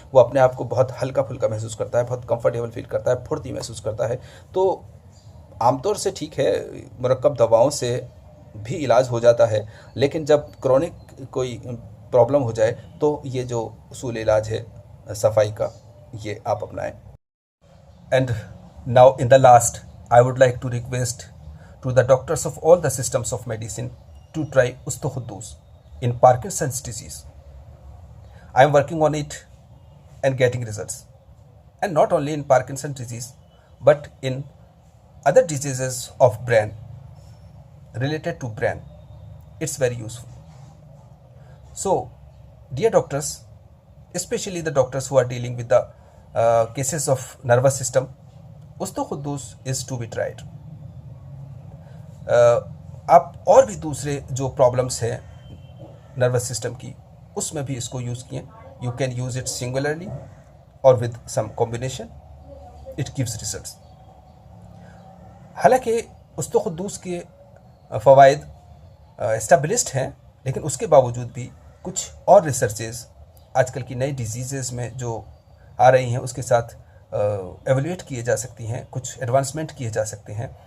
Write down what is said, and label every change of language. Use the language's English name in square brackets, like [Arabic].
[Hindi] वो अपने आप को बहुत हल्का फुल्का महसूस करता है, बहुत कंफर्टेबल फील करता है, फुर्ती महसूस करता है। तो आमतौर से ठीक है, मुरक्कब दवाओं से भी इलाज हो जाता है, लेकिन जब क्रॉनिक कोई प्रॉब्लम हो जाए तो ये जो उसूल इलाज है सफाई का, ये आप अपनाएं। [English] And now in the last, I would like to request to the doctors of all the systems of medicine to try Ustukhudus in Parkinson's disease. I am working on it and getting results, and not only in Parkinson's disease but in other diseases of brain, related to brain. It's very useful. So dear doctors, especially the doctors who are dealing with the cases of nervous system, उस्तुख़ुद्दूस is to be tried. [Hindi] आप और भी दूसरे जो problems हैं nervous system की, उसमें भी इसको यूज़ किए। [English] You can use it singularly और with some combination, it gives results. [Hindi] हालांकि उस्तुख़ुद्दूस के फ़वाइद एस्टेब्लिश्ड हैं, लेकिन उसके बावजूद भी कुछ और रिसर्चेस आजकल की नई डिजीज़ेज़ में जो आ रही हैं उसके साथ एवेल्यूएट किए जा सकती हैं, कुछ एडवांसमेंट किए जा सकते हैं।